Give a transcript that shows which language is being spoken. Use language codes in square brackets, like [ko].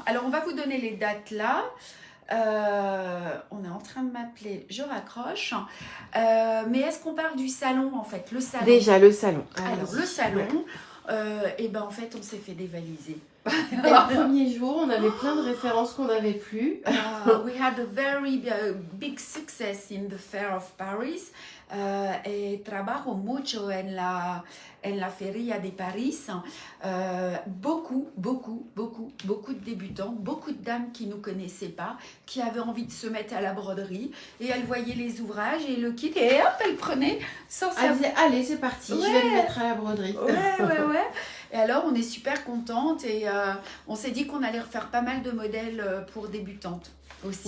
[fr] Alors, on va vous donner les dates là. On est en train de m'appeler, je raccroche. Mais est-ce qu'on parle du salon en fait? Le salon. Déjà, le salon. Alors, le salon, et ben en fait, on s'est fait dévaliser. Dès le premier jour, on avait plein de références qu'on n'avait plus. [en] We had a very big success in the Fair of Paris. [es] Trabajo mucho en la Feria de Paris. [fr] Beaucoup de débutants, beaucoup de dames qui ne nous connaissaient pas, qui avaient envie de se mettre à la broderie. Et elles voyaient les ouvrages et le kit, et hop, elles prenaient sans savoir. Elles disaient, allez, c'est parti, je vais me mettre à la broderie. Ouais. Et alors, on est super contente et on s'est dit qu'on allait refaire pas mal de modèles pour débutantes aussi.